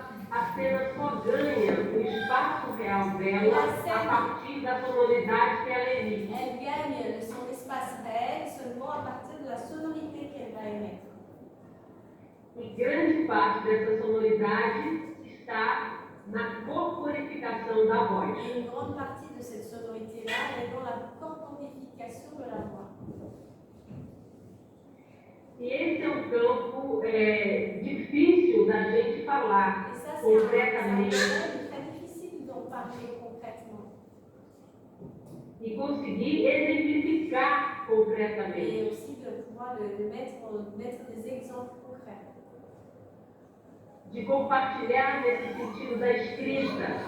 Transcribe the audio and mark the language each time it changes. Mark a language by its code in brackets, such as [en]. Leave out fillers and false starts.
[pt] A cena só ganha o espaço real dela a partir da sonoridade que ela emite. [fr] Elle gagne son espace réel seulement à partir de la sonorité qu'elle va émettre. [pt] E grande parte dessa sonoridade está na corporificação da voz. [fr] Et une grande partie de cette sonorité-là est dans la corporification de la voix. [pt] E esse é um campo difícil da gente falar [fr] Et ça, c'est [pt] concretamente [fr] très difficile d'en parler concrètement. [pt] e conseguir exemplificar [fr] Et [pt] concretamente. [fr] aussi de pouvoir mettre des exemples concrets. [pt] De compartilhar nesse sentido da escrita.